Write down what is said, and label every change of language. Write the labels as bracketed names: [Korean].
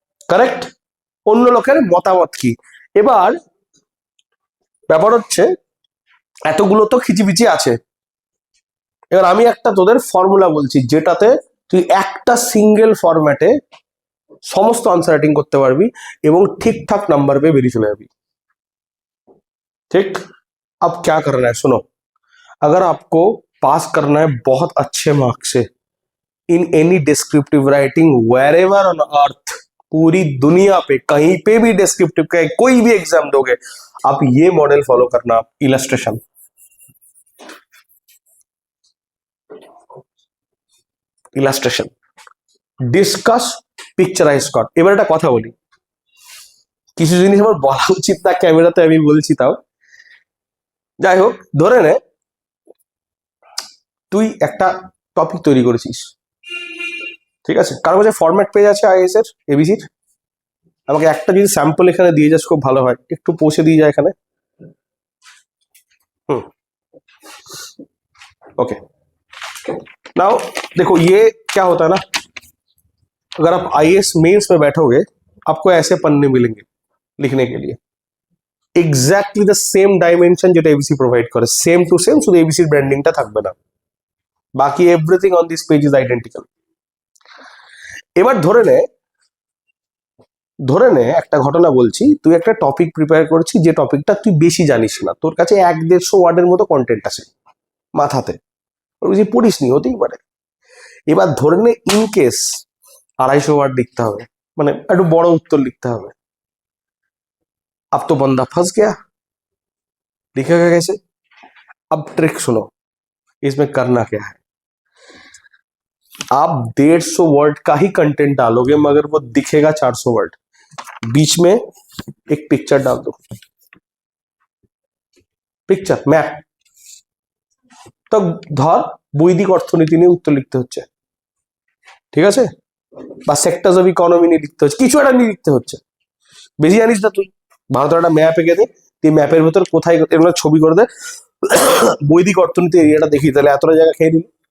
[Bangla] Correct? অন্য লোকের মতামত কি। এবার ব্যাপার হচ্ছে এতগুলো তো খিচিবিচি আছে, এবার আমি একটা তোদের ফর্মুলা বলছি যেটাতে তুই একটা সিঙ্গেল ফরম্যাটে সমস্ত আনসার রাইটিং করতে পারবি এবং ঠিকঠাক নাম্বার পেয়ে বেরিয়ে চলে যাবি। [Hindi] ठीक? अब क्या करना है सुनो, अगर आपको पास करना है बहुत अच्छे मार्क्स से [English] in any descriptive writing wherever on earth, [Hindi] पूरी दुनिया पे कहीं पे भी डिस्क्रिप्टिव का कोई भी एग्जाम दोगे, आप ये मॉडल फॉलो करना। [English] illustration, illustration, discuss, [Bangla] পিকচারাইজ কর। এবার একটা কথা বলি, কিছু জিনিস আমার বলা উচিত না ক্যামেরাতে, আমি বলছি তাও। যাই হোক, ধরে নে তুই একটা টপিক তৈরি করেছিস, ঠিক আছে, কারো কাছে ফরম্যাট পেজ আছে আইএস এর, এবিসির? আমাকে একটা যদি স্যাম্পল এখানে দিয়ে যাস খুব ভালো হয়, একটু পৌঁছে দিয়ে যায় এখানে। [Hindi] ओके, नाउ देखो ये क्या होता है ना, अगर आप आईएएस मेंस में बैठोगे आपको ऐसे पन्ने मिलेंगे लिखने के लिए, एग्जैक्टली द सेम डायमेंशन [Bangla] যেটা এবিসি প্রোভাইড করে, সেম টু সেম, শুধু এবিসির ব্র্যান্ডিংটা থাকবে না, বাকি everything on this page is identical. এবার ধরে নে একটা ঘটনা বলছি, তুই একটা টপিক প্রিপেয়ার করছিস, যে টপিকটা তুই বেশি জানিস না, তোর কাছে 1-150 ওয়ার্ডের মতো কন্টেন্ট আছে মাথাতে, ওর বেশি পড়িস নি, হতেই পারে। এবার ধরে নে ইন কেস 250 ওয়ার্ড লিখতে হবে, মানে একটু বড় উত্তর লিখতে হবে। [Hindi] अब तो बंदा फंस गया, लिखेगा कैसे? अब ट्रिक सुनो, इसमें करना क्या है, आप 150 वर्ड का ही कंटेंट डालोगे मगर वो दिखेगा 400 वर्ड, बीच में एक पिक्चर डाल दो, পিকচার ম্যাপ। [Bangla] তো ধর বৈদিক অর্থনীতি নিয়ে উত্তর লিখতে হচ্ছে, ঠিক আছে, বা সেক্টরস অফ ইকোনমি নিয়ে লিখতে হচ্ছে, কিছু একটা নিয়ে লিখতে হচ্ছে, বেশি জানিস না তুই, ভারতের একটা ম্যাপ এঁকে দে, তুই ম্যাপের ভেতর কোথায় এগুলো ছবি করে দে, বৈদিক অর্থনীতি এরিয়াটা দেখি, তাহলে এতটা জায়গা খেয়ে দিলি।